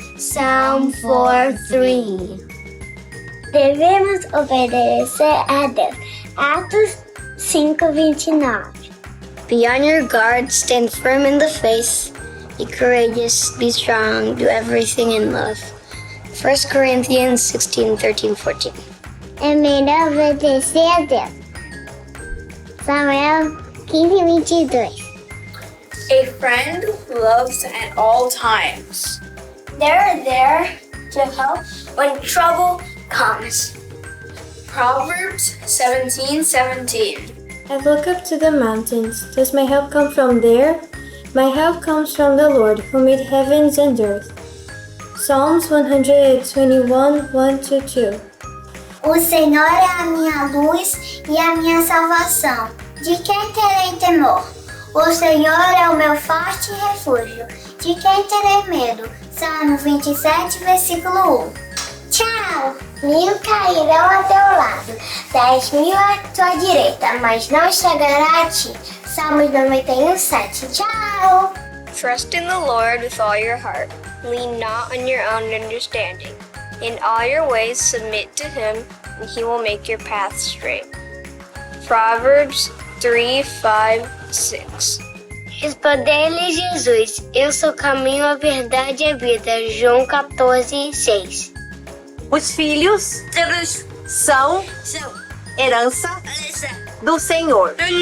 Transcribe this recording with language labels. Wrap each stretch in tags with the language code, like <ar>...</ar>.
<pt>Psalm 4:3. Devemos obedecer a Deus.</pt> <en>Atos 5:29. Be on your guard, stand firm in the face, be courageous, be strong, do everything in love. 1 Corinthians 16:13-14.</en> <pt>É melhor obedecer a Deus. Samuel 15:22.</pt> <en>A friend loves at all times. They're there to help when trouble comes. Proverbs 17:17. I look up to the mountains. Does my help come from there? My help comes from the Lord, who made heavens and earth. Psalms 121, 1-2.</en> <pt>O Senhor é a minha luz e a minha salvação. De quem terei temor? O Senhor é o meu forte refúgio. De quem terei medo? Salmo 27, versículo 1. Tchau! 1.000 cairão a teu lado, 10.000 à tua direita, mas não chegará a ti. Salmos 91:7. Tchau!</pt> <en>Trust in the Lord with all your heart. Lean not on your own understanding. In all your ways submit to him, and he will make your path straight. Proverbs 3:5-6.</en> <pt>Respondeu-lhe Jesus: Eu sou o caminho, a verdade e a vida. João 14:6. Os filhos são herança do Senhor.</pt>